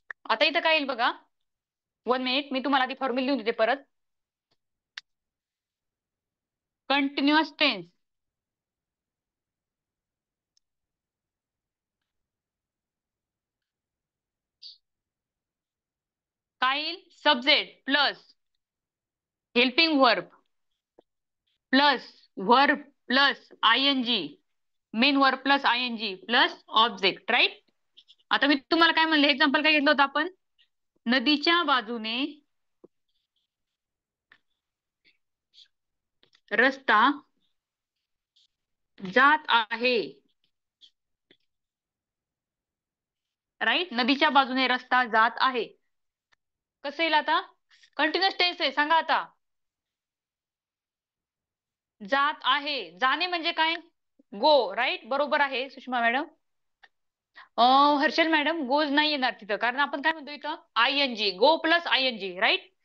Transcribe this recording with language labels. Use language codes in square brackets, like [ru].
[mr] आता इथं काय येईल बघा. 1 मिनिट, मी तुम्हाला आधी फॉर्म्युला लिहून देते परत. कंटिन्युअस टेन्स काय येईल? [en] Subject plus helping verb plus verb plus ING, main verb plus ING plus object, right? [mr] आता मी तुम्हाला काय म्हणले? एक्झाम्पल काय घेतलं होतं आपण? नदीच्या बाजूने रस्ता जात आहे. राईट. नदीच्या बाजूने रस्ता जात आहे. कसं येईल आता? कंटिन्युअस टेन्स आहे, सांगा आता. जात आहे, जाणे म्हणजे काय? [en] Go, right. [mr] बरोबर आहे Sushma madam. Harshal madam, goes नाही येणार तिथं, कारण आपण काय म्हणतो इथं? [en] I N G, go plus I N G, right.